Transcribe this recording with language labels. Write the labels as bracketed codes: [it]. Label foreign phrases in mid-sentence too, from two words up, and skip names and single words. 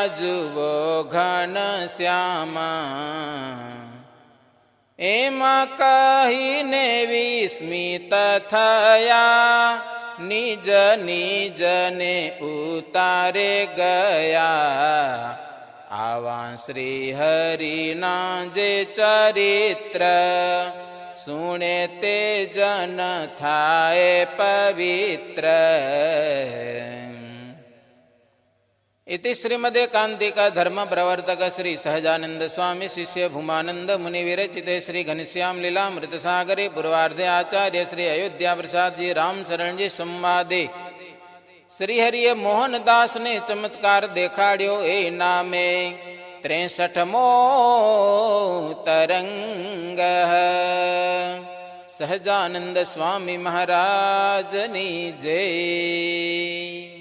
[gu] જુઓ ઘન શ્યામા એમ કહીને વિસ્મિત થયા નિજ નિજને ઉતારે ગયા આવા શ્રી હરિના જે ચરિત્ર સુણે તે જન થાય પવિત્ર [sa] इति श्रीमदे कांतिका धर्म प्रवर्तक श्री सहजानंद स्वामी शिष्य भूमानंद मुनि विरचिते श्री घनश्याम लीलामृत सागरे पूर्वार्धे आचार्य श्री अयोध्या प्रसाद जी राम शरण जी संवादे [gu] શ્રી હરિયે મોહનદાસ ને ચમત્કાર દેખાડ્યો એ નામે 63મો તરંગ સહજાનંદ સ્વામી મહારાજ ની જય।